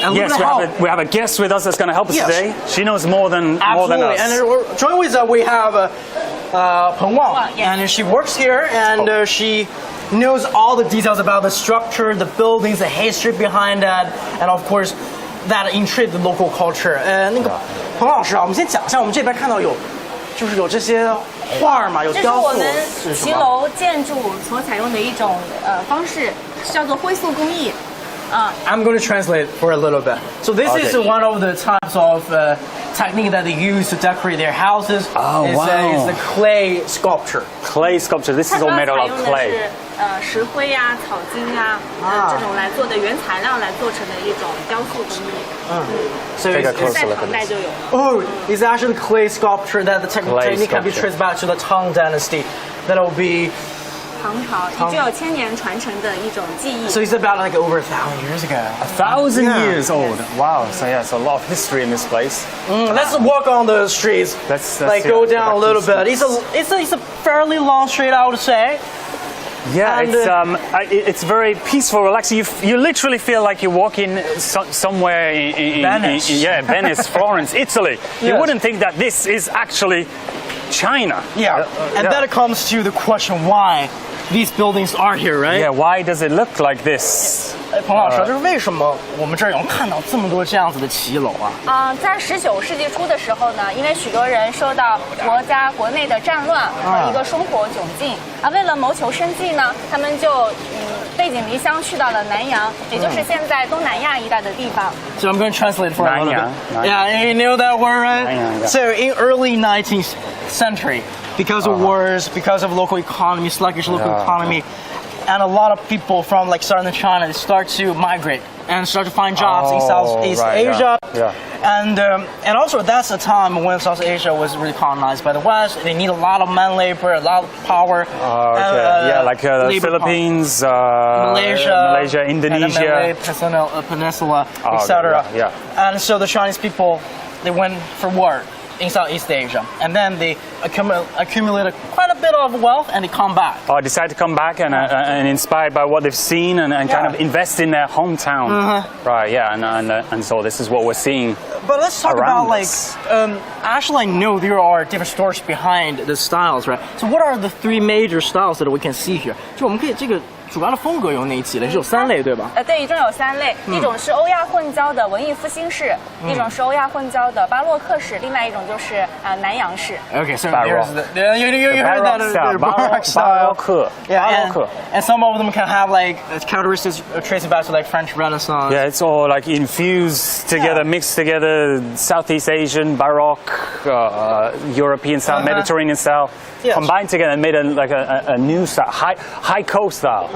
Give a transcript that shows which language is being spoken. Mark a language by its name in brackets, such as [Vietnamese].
[English] Yes, we have a guest with us that's going to help us today. She knows more than us. And join with us, we have Peng Wang, and she works here, and she knows all the details about the structure, the buildings, the history behind that, and of course, that intrigued the local culture. [Chinese] 那个彭老师啊，我们先讲一下，我们这边看到有这些画嘛，有雕塑。这是我们骑楼建筑所采用的一种方式，叫做灰塑工艺。 [English] I'm going to translate for a little bit. So this is one of the types of technique that they use to decorate their houses. It's the clay sculpture. Clay sculpture. This is all made out of clay. [Chinese] 石灰呀、草金呀，这种来做的原材料来做成的一种雕塑工艺。 [English] So [Chinese] it's 在唐代就有。 [English] Oh, it's actually clay sculpture that the technique can be traced back to the Tang Dynasty. That will be [Chinese] 唐朝，具有千年传承的一种技艺。 [English] So it's about like over 1,000 years ago. 1,000 years old. Wow. So yeah, it's a lot of history in this place. Let's walk on the streets. Let's like go down a little bit. It's a fairly long street, I would say. Yeah, and, it's very peaceful, relaxing. You literally feel like you're walking somewhere in Venice. Venice, Florence, Italy. You wouldn't think that this is actually China. Yeah, and then it comes to the question why these buildings are here, right? Yeah, why does it look like this? [Chinese] 彭老师，就是为什么我们这儿能看到这么多这样子的骑楼啊？在19世纪初的时候呢，因为许多人受到国内的战乱和一个生活窘境为了谋求生计呢，他们就背井离乡去到了南洋，也就是现在东南亚一带的地方。 [English] So I'm going to translate for a little bit. Yeah, you know that word, right? So in early 19th century, because of wars, because of local economy, sluggish local economy. And a lot of people from like southern China, they start to migrate and start to find jobs in Southeast Asia. And also that's a time when South Asia was really colonized by the West. They need a lot of man labor, a lot of power. Like the Philippines, Malaysia, Indonesia, Malay Peninsula, etc. And so the Chinese people, they went for work in Southeast Asia, and then they accumulated quite a bit of wealth, and they come back. Decide to come back and inspired by what they've seen and kind of invest in their hometown. Right, yeah, and so this is what we're seeing. But let's talk about actually I know there are different stories behind the styles, right? So what are the 3 major styles that we can see here? 就我们可以这个 [Chinese] 主要的风格有哪几类？是有3类对吧？对，一共有3类，一种是欧亚混交的文艺复兴式，一种是欧亚混交的巴洛克式，另外一种就是南洋式。 [English] Okay, so here's you heard that Baroque and some of them can have like characteristics tracing back to like French Renaissance. Yeah, it's all like infused together, mixed together, Southeast Asian, Baroque, European style, Mediterranean style, combined together and made a new style, Haiko style.